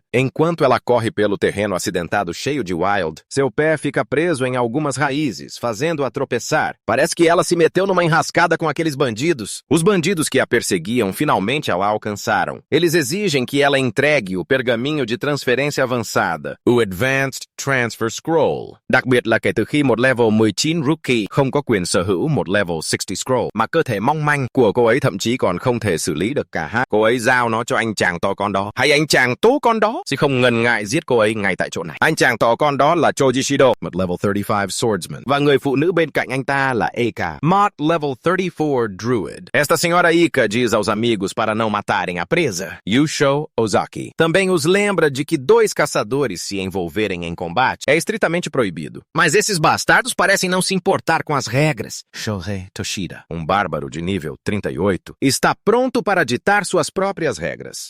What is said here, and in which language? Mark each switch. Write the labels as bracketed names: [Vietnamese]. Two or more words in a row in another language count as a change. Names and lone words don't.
[Portuguese] Enquanto ela corre pelo terreno acidentado cheio de wild, seu pé fica preso em algumas raízes, fazendo-a tropeçar. Parece que ela se meteu numa enrascada com aqueles bandidos. Os bandidos que a perseguiam finalmente a alcançaram. Eles exigem que ela entregue o pergaminho de transferência avançada, o [English] Advanced Transfer Scroll. [Vietnamese] Đặc biệt là kể từ khi một [English] level 19 rookie [Vietnamese] không có quyền sở hữu một [English] level 60 scroll, [Vietnamese] mà cơ thể mong manh của cô ấy thậm chí còn không thể xử lý được cả hai. Cô ấy giao nó cho anh chàng to con đó. Hay anh chàng tố con đó sẽ không ngần ngại giết cô ấy ngay tại chỗ này. Anh chàng to con đó là Chojishido. [English] một level 35 swordsman. [Vietnamese] Và người phụ nữ bên cạnh anh ta là Eka, mod [English] level 34 druid. [Portuguese] Esta senhora Ika diz aos amigos para não matarem a presa, Yusho Ozaki. Também os lembra de que 2 caçadores se envolverem em combate é estritamente proibido. Mas esses bastardos parecem não se importar com as regras. Shohei Toshida, um bárbaro de nível 38, está pronto para ditar suas próprias regras.